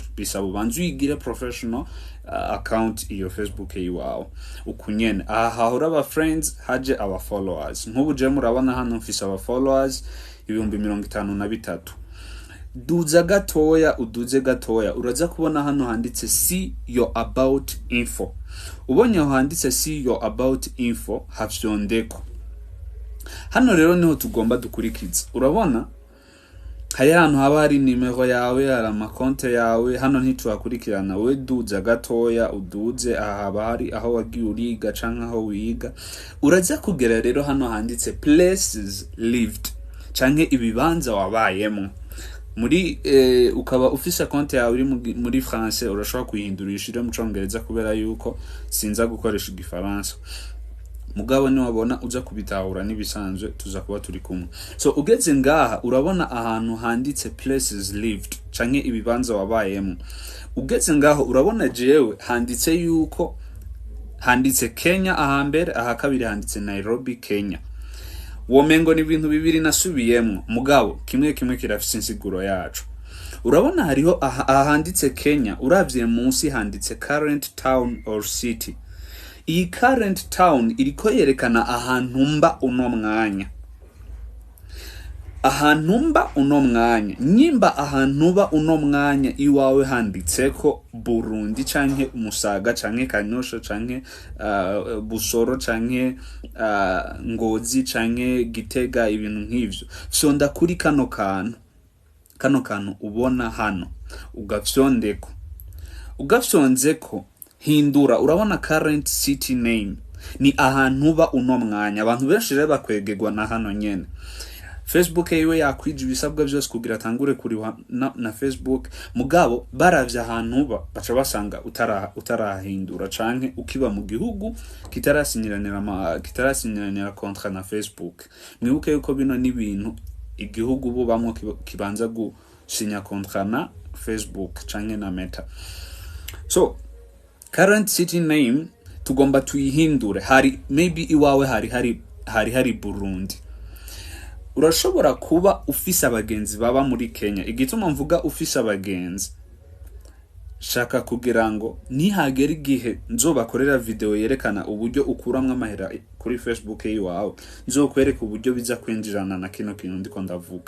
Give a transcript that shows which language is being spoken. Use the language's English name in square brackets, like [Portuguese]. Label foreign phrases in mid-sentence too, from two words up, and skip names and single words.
[Rundi] Bisaba ubanze uyigire [English] professional account [Rundi] iyo Facebook yiwawe ukunyene. Aha hahora aba friends haje aba followers. Nk'ubu je murabona hano mfise aba followers 53,000. Uduze gatoya uraza kubona hano handitse [English] see your about info. [Rundi] Ubonye aho handitse [English] see your about info [Rundi] havyondeko. Hano rero niho tugomba dukurikiza. Urabona hari hano haba hari nimero yawe, hari amakonte yawe. Hano ntitwakurikirana, we duze gatoya uduze aha haba hari aho wagiye uriga canke aho wiga. Uraza kugera rero hano handitse [English] places lived [Rundi] canke ibibanza wabayemo. Muri ukaba ufise konte yawe uri muri France urashobora kuyihindurishira mu Congereza kubera yuko sinza gukoresha igifaransa. Mugabo ni wabona uza kubitahura nibisanzwe tuza kuba turi kumwe. So ugeze ngaha urabona ahantu handitse [English] places lived [Rundi] canke ibibanza wabayemo. Ugeze ngaho urabona jewe handitse yuko handitse Kenya ahambere, aha kabiri handitse Nairobi Kenya. Womengo ni ibintu bibiri nasubiyemo mugabo kimwe kirafise insiguro yacu. Urabona hariho ahanditse Kenya, uravye munsi handitse [English] current town or city. [Rundi] Iyi [English] current town [Rundi] iriko yerekana ahantu mba uno mwanya. Ahantu mba uno mwanya, nyimba ahantu ba uno mwanya iwawe handitseko Burundi canke Musaga canke Kanyosha canke Busoro canke Ngozi canke Gitega ibintu nk'ivyo. So ndakuri kano kantu ubona hano ugafyondeko hindura. Urabona [English] current city name [Rundi] ni ahantu ba uno mwanya. Abantu benshi rero bakwegegwa na hano nyene. Facebook yiwe yakwije ibisabwa byose kugira atangure kuriwa na Facebook, mugabo baravye ahantu baca basanga utarahindura canke ukiba mu gihugu kitarasinyiranira contrat na Facebook. Mwibuke yuko bino ni ibintu igihugu bo bamwe kibanza gusinya contrat na Facebook canke na Meta. So [English] current city name [Rundi] tugomba tuyihindure. Maybe iwawe hari Burundi. Urashobora kuba ufise abagenzi baba muri Kenya. Igituma mvuga ufise abagenzi, shaka kugira ngo nihagera igihe nzobakorera video yerekana uburyo ukuramwe amahera kuri Facebook yiwawe, nzokwereka uburyo biza kwinjirana na kino kintu ndiko ndavuga.